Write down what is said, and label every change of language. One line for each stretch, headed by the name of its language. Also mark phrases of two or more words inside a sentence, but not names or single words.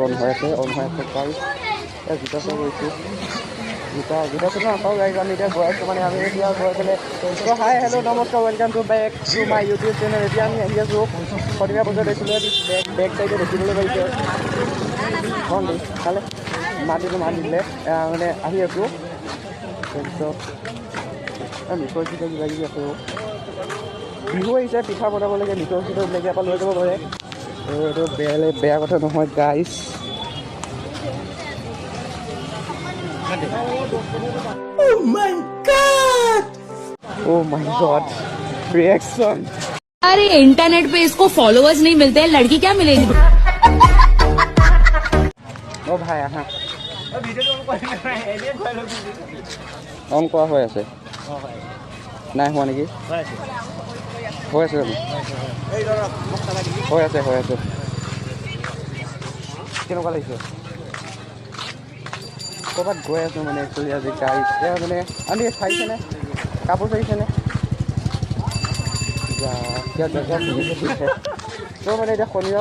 Assamese: অন হৈ আছে গাইছ এই জোতা চাই গৈছোঁ জোতা চোতা নাপাওঁ গাইছ আমি এতিয়া গৈ আছোঁ মানে আমি এতিয়া গৈ পেলাই তো
English: hi hello'
Assamese: নমস্কাৰ
English: welcome to back to my YouTube channel
Assamese: এতিয়া আমি আহি আছোঁ শনিবাৰ বজাৰ দেখিলোঁ বেক চাইডে দেখিবলৈ পাৰিছে অঁ দেই খালে মাত দিলে মানে আহি আছোঁ তাৰপিছত মিঠৈ চিঠৈ কিবা কিবি আছে বিহু আহিছে পিঠা বনাব লাগে মিঠৈ চিঠৈ এইবিলাকে আকৌ লৈ যাব পাৰে এইটো বেয়া কথা নহয় গাইছ
English: Oh my god reaction
Hindi: अरे इंटरनेट पे इसको फॉलोअर्स नहीं मिलते हैं लड़की क्या मिलेगी ओ भाई हाँ
Assamese: অন কৰা হৈ আছে নাই হোৱা নেকি হৈ আছে কেনেকুৱা লাগিছে ক'ৰবাত গৈ আছোঁ মানে একচুৱেলি আজি গাড়ী মানে আমি চাইছেনে কাপোৰ চাইছেনে তো মানে এতিয়া শনিবাৰ